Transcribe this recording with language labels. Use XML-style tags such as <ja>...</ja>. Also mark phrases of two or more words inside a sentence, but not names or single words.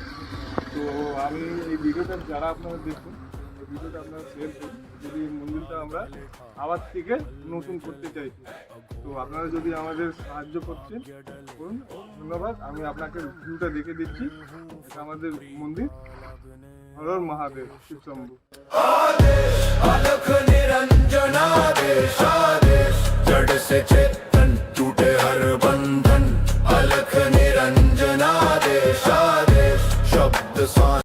<bn>তো আমি এই ভিডিওটা যারা আপনারা দেখুন, এই ভিডিওটা আপনারা শেয়ার করুন, যদি মন্দিরটা আমরা আবার থেকে নতুন করতে চাইছি। তো আপনারা যদি আমাদের সাহায্য করছেন করুন, ধন্যবাদ। আমি আপনাকে ভিউটা দেখে দিচ্ছি, এটা আমাদের মন্দির, হর হর মহাদেব, শিব শম্ভু।</bn> <hi>अलख निरंजन आदेश आदेश, जड़ से चेतन टूटे हर बंधन। अलख निरंजन आदेश आदेश, शब्द</hi>